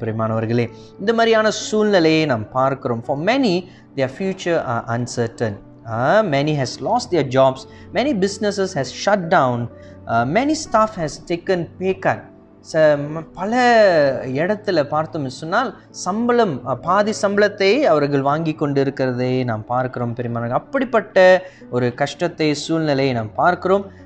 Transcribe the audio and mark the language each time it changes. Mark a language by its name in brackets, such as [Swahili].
[Tamil] பிரியமானவர்களே, இந்த மாதிரியான சூழ்நிலையை நாம் பார்க்கிறோம். [English] For many, their future are uncertain. Many has lost their jobs. Many businesses has shut down. Many staff has taken pay cut. [Tamil] பல இடத்துல பார்த்தோம் சொன்னால், பாதி சம்பளத்தை அவர்கள் வாங்கி கொண்டு இருக்கிறதை நாம் பார்க்கிறோம். பெருமானாக அப்படிப்பட்ட ஒரு கஷ்டத்தை, சூழ்நிலையை நாம் பார்க்கிறோம்.